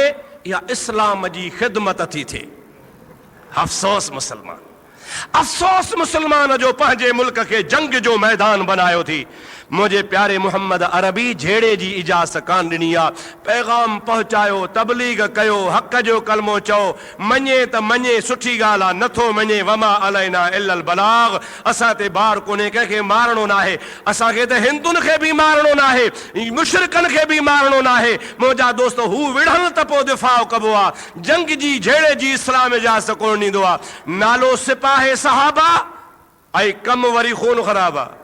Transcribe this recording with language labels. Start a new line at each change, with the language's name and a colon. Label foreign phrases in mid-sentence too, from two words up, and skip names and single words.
Sindhi: इहा इस्लाम जी ख़िदमत थी थिए। अफ़सोस मुसलमान, अफ़सोस मुसलमान जो पंहिंजे मुल्क खे जंग जो मैदान बनायो थी।
Urdu: مجھے پیارے
Sindhi: मोहम्मद अरबी झेड़े जी इजाज़त कान ॾिनी आहे। पैगाम पहुचायो, तबलीग कयो, हक़ जो कलमो चओ, मञे त मञे सुठी ॻाल्हि आहे, नथो मञे
Arabic: وما علينا إلا البلاغ.
Sindhi: असां ते बार कोन्हे, कंहिंखे मारणो न आहे, असांखे त हिंदुनि खे बि मारणो न आहे, मुशरिकनि खे बि मारणो न आहे। मुंहिंजा दोस्त हू विढ़नि त पोइ दिफ़ाउ कबो आहे। जंग जी झेड़े जी इस्लाम इजाज़त कोन ॾींदो आहे। नालो सिपाही सहाबा ऐं कमु वरी खून ख़राब आहे।